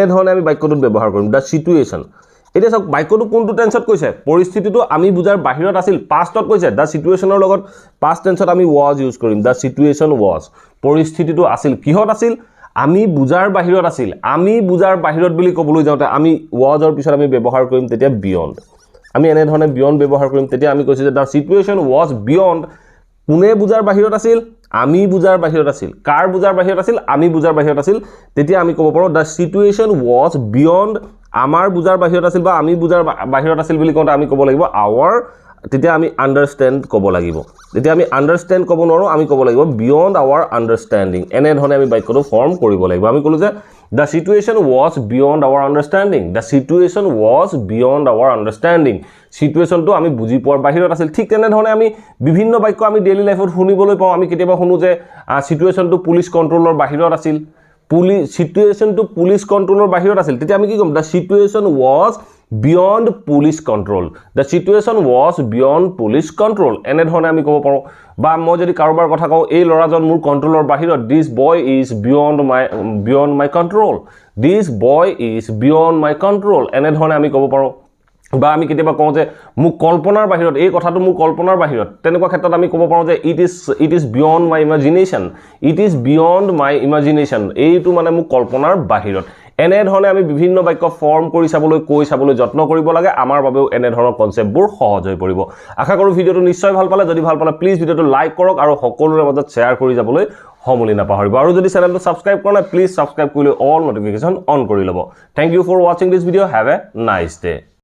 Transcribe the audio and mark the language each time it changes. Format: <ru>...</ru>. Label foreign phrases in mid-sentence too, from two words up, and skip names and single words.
<as>ধৰণে আমি বাক্যটোত ব্যৱহাৰ কৰিম</as> <en>the situation</en> <as>এতিয়া চাওক বাক্যটো কোনটো টেন্সত কৈছে পৰিস্থিতিটো আমি বুজাৰ বাহিৰত আছিল পাষ্টত কৈছে</as> <en>the situationৰ</en> <as>লগত</as> <en>past tenseত</en> <as>আমি</as> <en>was use</en> <as>কৰিম</as> <en>the situation was</en> <as>পৰিস্থিতিটো আছিল কিহত আছিল আমি বুজাৰ বাহিৰত আছিল আমি বুজাৰ বাহিৰত বুলি ক'বলৈ যাওঁতে আমি ওয়াজৰ পিছত আমি ব্যৱহাৰ কৰিম তেতিয়া বিয়ন্ড আমি এনে ধৰণে বিয়ন্ড ব্যৱহাৰ কৰিম তেতিয়া আমি কৈছো যে</as> <en>the situation was beyond</en> <as>কোনে বুজাৰ বাহিৰত আছিল আমি বুজাৰ বাহিৰত আছিল কাৰ বুজাৰ বাহিৰত আছিল আমি বুজাৰ বাহিৰত আছিল তেতিয়া আমি ক'ব পাৰো</as> <en>the situation was beyond</en> <as>আমাৰ বুজাৰ বাহিৰত আছিল বা আমি বুজাৰ বাহিৰত আছিল বুলি কওঁতে আমি ক'ব লাগিব আৱাৰ তেতিয়া আমি আন্ডাৰষ্টেণ্ড ক'ব লাগিব যেতিয়া আমি আন্ডাৰষ্টেণ্ড ক'ব নোৱাৰো আমি ক'ব লাগিব</as> <en>beyond our understanding</en> <as>এনে ধৰণে আমি বাক্যটো ফৰ্ম কৰিব লাগিব আমি ক'লো যে</as> <en>The situation was beyond our understanding. The situation was beyond our understanding.</en> <as>Situation to আমি বুজি পোৱাৰ বাহিৰত আছিল ঠিক তেনে ধৰণে আমি বিভিন্ন বাক্য আমি</as> <en>daily lifeত</en> <as>শুনিবলৈ পাওঁ আমি কেতিয়াবা শুনো যে situation to</as> <en>police controlৰ</en> <as>বাহিৰত আছিল situation to</as> <en>police controlৰ</en> <as>বাহিৰত আছিল তেতিয়া আমি কি ক'ম</as> <en>the situation was beyond police control. The situation was beyond police control.</en> <as>এনে ধৰণে আমি ক'ব পাৰোঁ বা মই যদি কাৰোবাৰ কথা কওঁ এই ল'ৰাজন মোৰ কন্ট্ৰোলৰ বাহিৰত</as> <en>this boy is beyond my control. This boy is beyond my control.</en> <as>এনে ধৰণে আমি ক'ব পাৰোঁ বা আমি কেতিয়াবা কওঁ যে মোক কল্পনাৰ বাহিৰত এই কথাটো মোৰ কল্পনাৰ বাহিৰত তেনেকুৱা ক্ষেত্ৰত আমি ক'ব পাৰোঁ যে</as> <en>it is beyond my imagination. It is beyond my imagination.</en> <as>এইটো মানে মোক কল্পনাৰ বাহিৰত এনে ধৰণে আমি বিভিন্ন বাক্য ফৰ্ম কৰি চাবলৈ কৈ চাবলৈ যত্ন কৰিব লাগে আমাৰ বাবেও এনে ধৰণৰ কনসেপ্টবোৰ সহজ হৈ পৰিব আশা কৰোঁ ভিডিওটো নিশ্চয় ভাল পালে যদি ভাল পালে প্লিজ ভিডিওটো লাইক কৰক আৰু সকলোৰে মাজত শ্বেয়াৰ কৰি যাবলৈ সমলি নাপাহৰিব আৰু যদি চেনেলটো সাবস্ক্ৰাইব কৰা নাই প্লিজ সাবস্ক্ৰাইব কৰি</as> <en>all notification on</en> <as>কৰি ল'ব</as> <en>thank you for watching this video have a nice day</en>